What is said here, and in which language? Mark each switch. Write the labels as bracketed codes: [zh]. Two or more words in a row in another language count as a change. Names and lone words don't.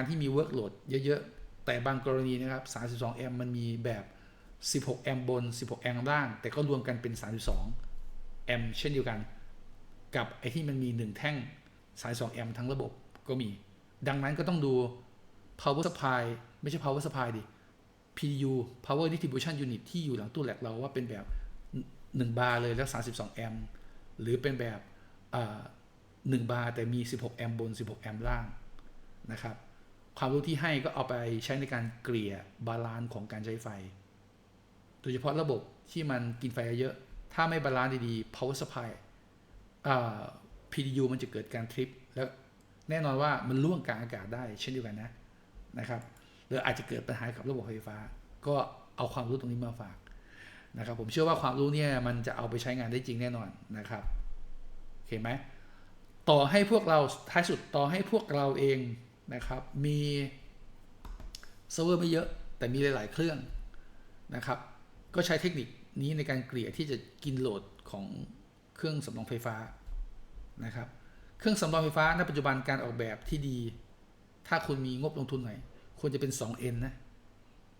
[th] ที่มี workload เยอะๆแต่บางกรณีนะครับ32 แอมป์มันมีแบบ16 แอมป์บน16 แอมป์ล่างแต่ก็รวมกันเป็น32 แอมป์เช่นเดียวกันกับไอ้ที่มันมี1 แท่ง32 แอมป์ทั้งระบบก็มีดังนั้นก็ต้องดู [en] power supply [th] ไม่ใช่ [en] power supply [th] ดิ [en] PDU power distribution unit [th] ที่อยู่หลังตู้แหลกเราว่าเป็นแบบ1 บาร์เลยแล้ว32 แอมป์หรือเป็นแบบ 1 บาร์แต่มี16 แอมป์บน16 แอมป์ล่างนะครับความรู้ที่ให้ก็เอาไปใช้ในการเกลี่ยบาลานซ์ของการใช้ไฟโดยเฉพาะระบบที่มันกินไฟเยอะถ้าไม่บาลานซ์ดีๆ [en] power supply [th] PDU มันจะเกิดการทริปแล้วแน่นอนว่ามันล่วงกลางอากาศได้เช่นเดียวกันนะครับหรืออาจจะเกิดปัญหากับระบบไฟฟ้าก็เอา ความรู้ตรงนี้มาฝากนะครับผมเชื่อว่าความรู้เนี่ยมันจะเอาไปใช้งานได้จริงแน่นอนนะครับโอเคไหมต่อให้พวกเราท้ายสุดต่อให้พวกเราเองนะครับมีเซิร์ฟเวอร์ไม่เยอะแต่มีหลายๆเครื่องนะครับก็ใช้เทคนิคนี้ในการเกลี่ยที่จะกินโหลดของเครื่องสำรองไฟฟ้านะครับเครื่องสำรองไฟฟ้าณปัจจุบันการออกแบบที่ดีถ้าคุณมีงบลงทุนหน่อยควรจะเป็น 2N นะ